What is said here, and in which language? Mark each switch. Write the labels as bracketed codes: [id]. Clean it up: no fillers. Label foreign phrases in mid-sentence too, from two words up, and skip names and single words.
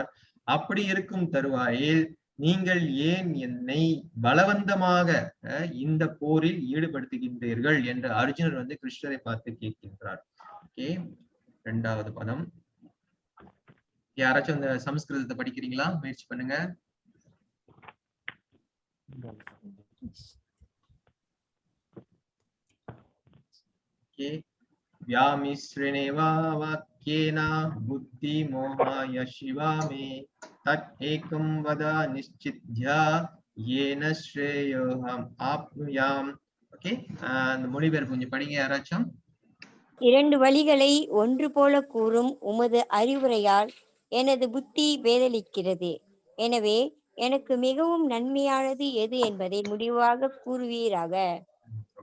[ta] அப்படி இருக்கும் தருவாயில் நீங்கள் ஏன் என்னை பலவந்தமாக இந்த போரில் ஈடுபடுத்துகின்றீர்கள் என்று அர்ஜுனர் வந்து கிருஷ்ணரை பார்த்து கேட்கின்றார். ஓகே, 2வது பதம். யாராச்சும் அந்த சமஸ்கிருதத்தை படிக்கிறீங்களா? முயற்சி பண்ணுங்க. [sa] व्यामिश्रणेवा वाक्येन बुद्धि मोहाय शिवामे तत् एकं वद निश्चित्य येन श्रेयोहम् आप्नुयाम्. [ta] ஓகே, அந்த மொழிபெயர்ப்பு கொஞ்சம் படிங்க யாராச்சும். 2 வழிகளை ஒன்று போல கூறும் உமது அறிவுரையால் எனது புத்தி பேதலிக்கிறது. எனவே எனக்கு மிகவும் நன்மையானது எது என்பதை முடிவாக கூறுவீராக.